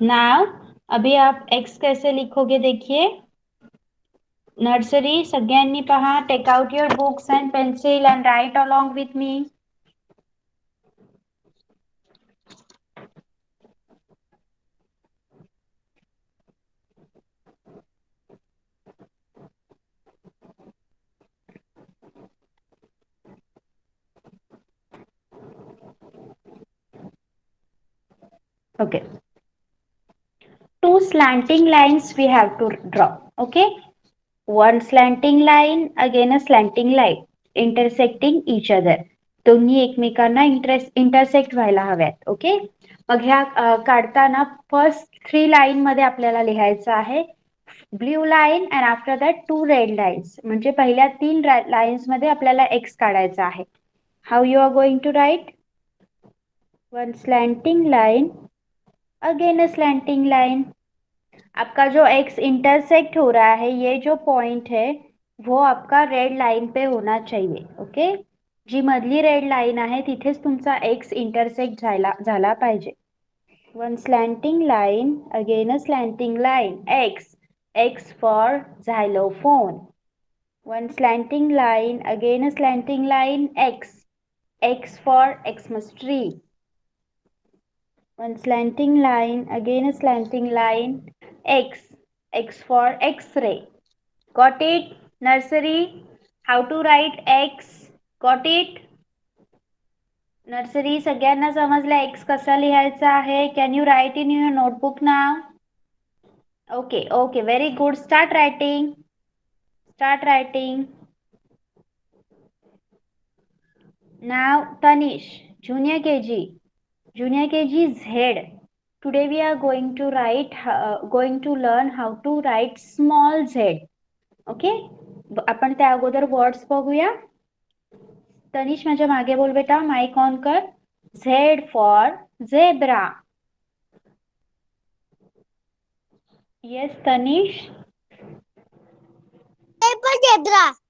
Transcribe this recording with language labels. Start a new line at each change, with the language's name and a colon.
Hindi: Now अभी आप x कैसे लिखोगे देखिए.
Marathi: नर्सरी सगळ्यांनी पहा.
English: Take out your books and pencil and write along with me. Okay. Two slanting lines we have to draw. Okay. One slanting line, again a slanting line, intersecting each other.
Marathi: दोन्ही एकमेकांना intersect व्हायला हव्यात. Okay. मग ह्या काढताना
English: first 3 line
Marathi: मध्ये आपल्याला लिहायचं आहे
English: Blue line and after that 2 red lines.
Marathi: म्हणजे पहिल्या 3 लाईन्स मध्ये आपल्याला एक्स काढायचा आहे.
English: How you are going to write? One slanting line, again a slanting line.
Hindi: आपका जो एक्स इंटरसेक्ट हो रहा है, ये जो पॉइंट है वो आपका रेड लाइन पे होना चाहिए.
English: Okay.
Marathi: जी मधली रेड लाइन आहे तिथेच तुमचा एक्स इंटरसेक्ट झाला पाहिजे.
English: One slanting line, again a slanting line. X for xylophone. One slanting line, again a slanting line, X for Xmas tree. One slanting line, again a slanting line, X for X-ray. Got it? Nursery, how to write X? Got it?
Marathi: Nursery सगळ्यांना समजलं X कसा लिहायचा आहे?
English: Can you write in your notebook now? Okay, very good. Start writing. Now Tanish, junior KG. Junior KG Z. Today we are going to learn how to write small z. Okay.
Marathi: आपण त्या अगोदर words बघूया. तनिष माझ्या मागे बोल बेटा. Mic on कर.
English: Z for zebra. Yes Tanish. zebra